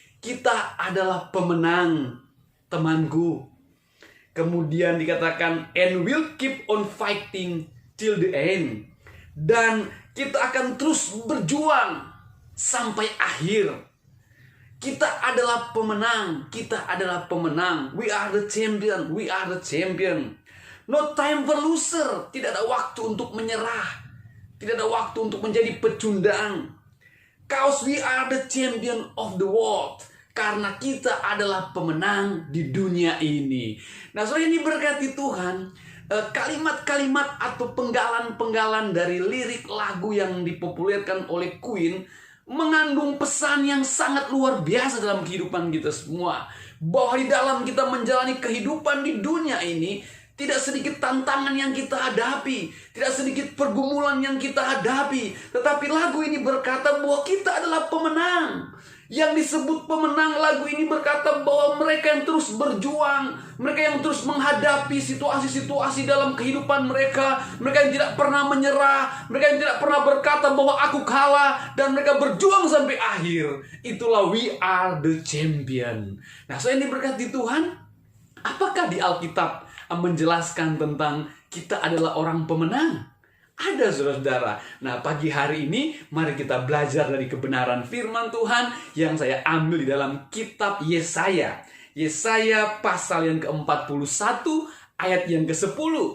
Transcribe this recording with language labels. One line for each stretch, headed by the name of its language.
Indonesian: Kita adalah pemenang, temanku. Kemudian dikatakan,
English: and we'll keep on fighting till the end.
Indonesian: Dan kita akan terus berjuang sampai akhir. Kita adalah pemenang, kita adalah pemenang.
English: We are the champion, we are the champion. No time for loser,
Indonesian: tidak ada waktu untuk menyerah. Tidak ada waktu untuk menjadi pecundang.
English: Cause we are the champion of the world.
Indonesian: Karena kita adalah pemenang di dunia ini. Nah, soalnya ini berkati Tuhan. Kalimat-kalimat atau penggalan-penggalan dari lirik lagu yang dipopulerkan oleh Queen mengandung pesan yang sangat luar biasa dalam kehidupan kita semua. Bahwa di dalam kita menjalani kehidupan di dunia ini, tidak sedikit tantangan yang kita hadapi, tidak sedikit pergumulan yang kita hadapi. Tetapi lagu ini berkata bahwa kita adalah pemenang. Yang disebut pemenang, lagu ini berkata bahwa mereka yang terus berjuang, mereka yang terus menghadapi situasi-situasi dalam kehidupan mereka, mereka yang tidak pernah menyerah, mereka yang tidak pernah berkata bahwa aku kalah, dan mereka berjuang sampai akhir. Itulah
English: we are the champion.
Indonesian: Nah, saya diberkati Tuhan. Apakah di Alkitab menjelaskan tentang kita adalah orang pemenang? Ada, saudara-saudara. Nah, pagi hari ini mari kita belajar dari kebenaran firman Tuhan yang saya ambil di dalam kitab Yesaya. Yesaya pasal yang ke-41 ayat yang ke-10.